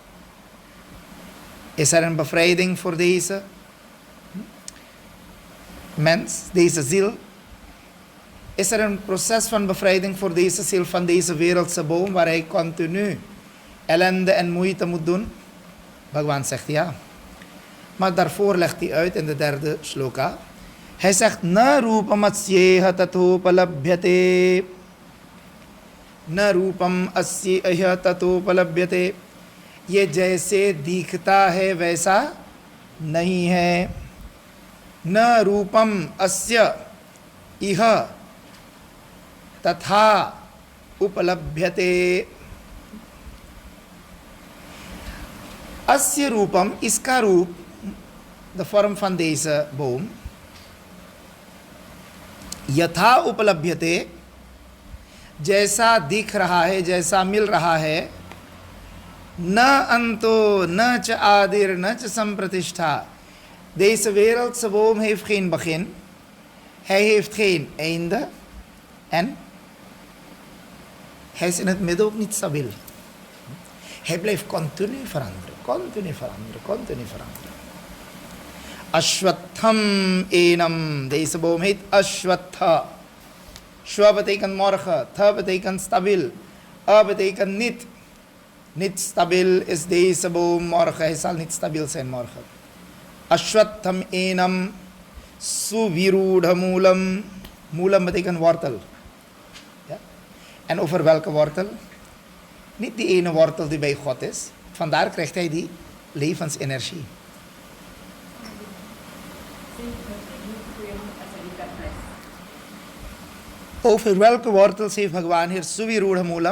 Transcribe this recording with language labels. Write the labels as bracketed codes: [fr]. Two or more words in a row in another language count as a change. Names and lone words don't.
[nl] Is er een bevrijding voor deze mens, deze ziel? Is er een proces van bevrijding voor deze ziel van deze wereldse boom waar hij continu ellende en moeite moet doen? Bhagwan zegt ja. Maar daarvoor legt hij uit in de 3e shloka. Hij zegt, [sa] न रूपम् अस्येह तथोपलभ्यते. न रूपम् अस्येह तथोपलभ्यते. [hi] ये जैसे दिखता है वैसा नहीं है. [sa] न रूपम अस्य इह तथा उपलभ्यते. अस्य रूपम, [hi] इसका रूप, [nl] de vorm van deze boom, [sa] यथा उपलभ्यते, [hi] जैसा दिख रहा है, जैसा मिल रहा है, [sa] न अंतो न च आदिर न च संप्रतिष्ठा. [nl] Deze wereldse boom heeft geen begin, hij heeft geen einde en hij is in het midden ook niet stabiel. Hij blijft continu veranderen, continu veranderen, continu veranderen. [sa] अश्वत्थम् एनम्, [nl] deze boom heet Ashwatha. Shwa betekent morgen, tha betekent stabiel, a betekent niet. Niet stabiel is deze boom morgen, hij zal niet stabiel zijn morgen. [sa] अश्वत्थम् एनम् सुविरूढ मूलम्. [nl] Moolam betekent wortel. Ja? En over welke wortel? Niet die ene wortel die bij God is. Vandaar krijgt hij die levensenergie. Over welke wortels heeft Bhagwan hier [sa] सुविरूढ मूलम्?